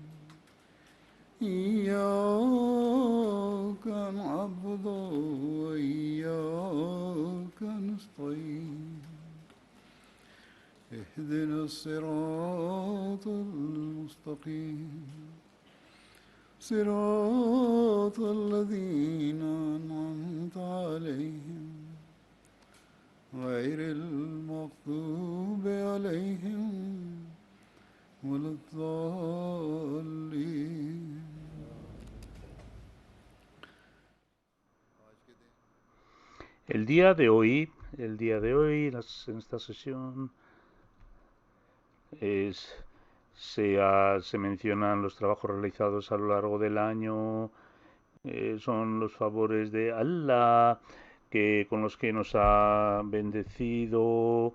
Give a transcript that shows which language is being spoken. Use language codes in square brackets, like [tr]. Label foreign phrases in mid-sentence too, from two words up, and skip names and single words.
[ar] إياك نعبد وإياك نستعين اهدنا الصراط المستقيم صراط الذين أنعمت عليهم غير المغضوب عليهم ولا الضالين. [es] El día de hoy, en esta sesión, se mencionan los trabajos realizados a lo largo del año, son los favores de Allah con los que nos ha bendecido.